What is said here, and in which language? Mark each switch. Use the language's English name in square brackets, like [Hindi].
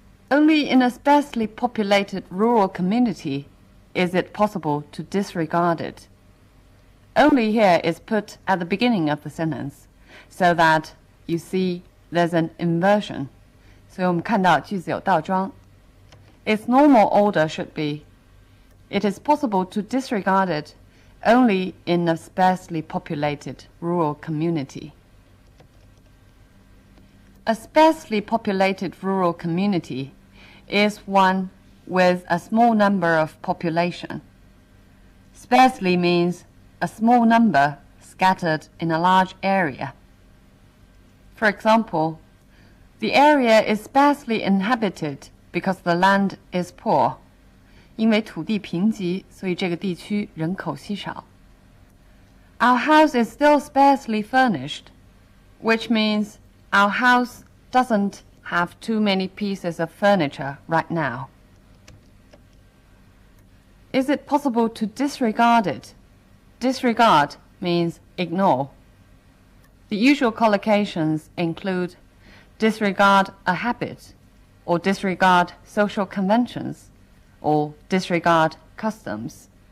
[English] Only in a sparsely populated rural community is it possible to disregard it. Only here is put at the beginning of the sentence, so that you see there's an inversion. [Chinese] 所以我们看到句子有倒装。 [English] Its normal order should be, it is possible to disregard it only in a sparsely populated rural community. A sparsely populated rural community is one with a small number of population. Sparsely means a small number scattered in a large area. For example, the area is sparsely inhabited because the land is poor. [Chinese] 因为土地贫瘠，所以这个地区人口稀少。 [English] Our house is still sparsely furnished, which means our house doesn't have too many pieces of furniture right now. Is it possible to disregard it? Disregard means ignore. The usual collocations include disregard a habit, or disregard social conventions, or disregard customs.